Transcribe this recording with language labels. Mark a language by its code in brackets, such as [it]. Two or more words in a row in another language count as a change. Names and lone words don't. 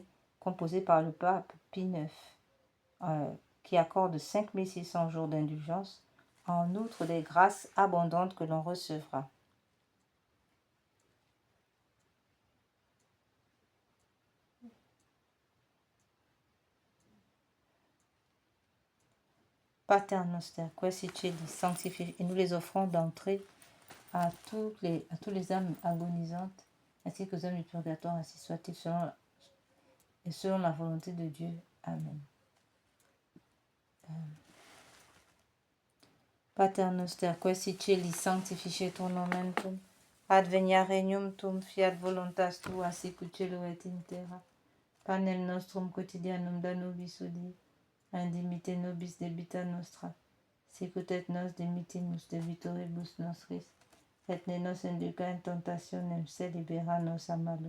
[fr] composé par le pape Pie IX, qui accorde 5600 jours d'indulgence, en outre des grâces abondantes que l'on recevra. [la] Pater Noster, quae celi, [fr] sanctifié, et nous les offrons d'entrée à tous les âmes agonisantes, ainsi que aux âmes du purgatoire, ainsi soit-il, selon la volonté de Dieu. [la] Amen. Pater Noster, quae celi, sanctificetur nomen tuum, advenia regnum tuum, fiat voluntas tua, sicut cielo et in terra. Panem nostrum quotidianum da nobis hodie, et dimitte nobis debita nostra, sicut et nos dimittimus debitoribus nostris, et ne nos induca in tentationem, sed libera nos a malo.